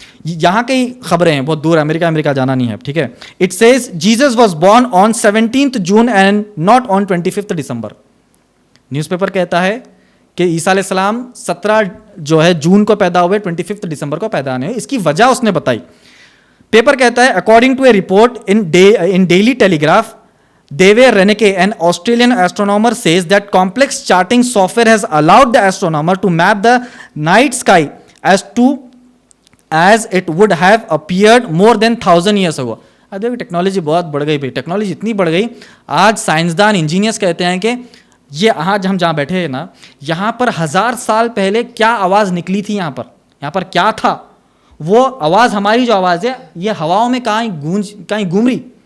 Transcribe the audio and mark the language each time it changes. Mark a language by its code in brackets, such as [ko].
[hi] यहाँ की खबरें हैं, बहुत दूर अमेरिका जाना नहीं है, ठीक है। [en] It says Jesus was born on 17 June and not on 25 December. [hi] Newspaper कहता है कि ईसा अलैहिस्सलाम 17 जो है जून को पैदा हुए, 25 दिसंबर को पैदा नहीं हुए। इसकी वजह उसने बताई। पेपर कहता है, [en] According to a report in Daily Telegraph, David Reneke, an Australian astronomer, says that complex charting software has allowed the astronomer to map the night sky as it would have appeared more than 1000 years ago. [hi] अब देखिए technology बहुत बढ़ गई भाई, technology इतनी बढ़ गई, आज साइंसदान इंजीनियर्स कहते हैं कि ये आज हम जहाँ बैठे हैं ना, यहाँ पर 1000 साल पहले क्या आवाज़ निकली थी, यहाँ पर क्या था, वो आवाज़, हमारी जो आवाज़ है, ये हवाओं में कहीं घूम रही।